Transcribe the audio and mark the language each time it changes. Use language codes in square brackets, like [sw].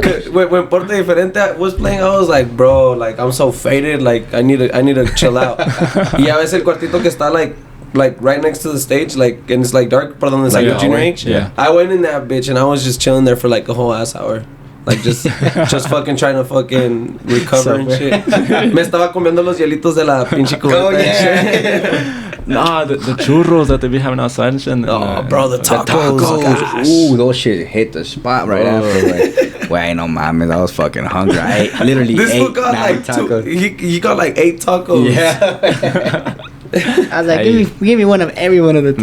[en] When Porte Diferente was playing, I was like, bro, like I'm so faded. Like I need to chill out. [es] Ya ves el cuartito que está [en] like right next to the stage, like, and it's like dark, [es] por donde [en] like the junior H. Yeah. I went in that bitch and I was just chilling there for like a whole ass hour. Like just fucking trying to fucking recover and shit. [es] Me estaba comiendo los hielitos de la pinche cubeta [en] and shit. Nah, the churros that they be having outside and shit. Oh, bro, the tacos. Gosh. Ooh, those shit hit the spot right after. Like, wait, [es] no mames, [en] I was fucking hungry. I ate This fool got 9 like tacos. he got like 8 tacos. Yeah. I was like, give me one of every one of the tacos.